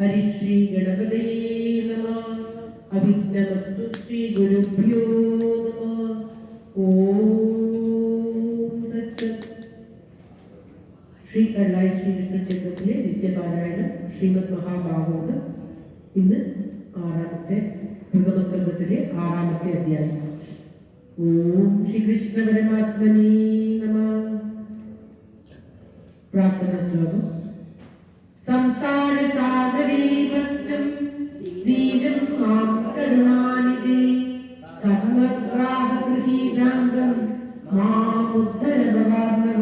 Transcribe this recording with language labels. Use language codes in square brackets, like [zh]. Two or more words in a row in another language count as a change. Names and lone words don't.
[sa] हरि श्री गणपतये नमः। अभिज्ञमस्तु श्री गुरुभ्यो नमः। ओम तत्सत्। श्री कल्लाई श्री कृष्ण चैतन्य नित्यपारायण श्रीमद् महाभागवत [ml] ഇന്ന് ആറാമത്തെ പ്രഥമസ്കന്ധത്തിലെ ആറാമത്തെ അധ്യായം. [sa] ഓം ശ്രീ കൃഷ്ണ പരമാത്മനേ നമഃ. [ml] പ്രാർത്ഥന ശ്ലോകം. [sa] സംസാര സാഗരേ ഭക്തം ദീനം മാം കരുണാനിധേ കർമ്മഗ്രാഹ ഗൃഹീതാംഗം മാമുദ്ധര ഭവാർണവ.